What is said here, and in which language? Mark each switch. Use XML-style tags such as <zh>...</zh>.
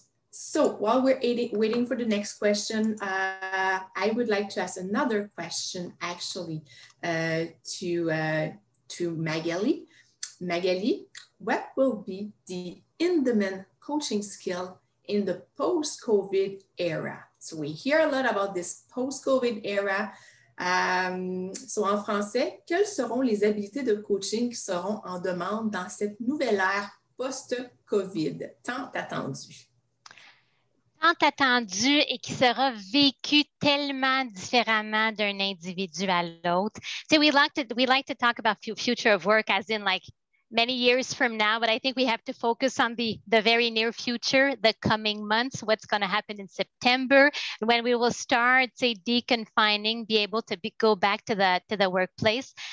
<en>So while we're waiting for the next question, I would like to ask another question actually to Magali. Magali, what will be the in-demand coaching skill in the post-COVID era? So we hear a lot about this post-COVID era.</en> <fr>So en français, quelles seront les habiletés de coaching qui seront en demande dans cette nouvelle ère post-COVID, tant attendue? Tant attendu et qui sera vécu tellement différemment d'un individu à l'autre.</fr> <en>So we like to talk about future of work as in like many years from now, but I think we have to focus on the very near future, the coming months, what's going to happen in September, when we will start, say, deconfining, be able to go back to the workplace.</en>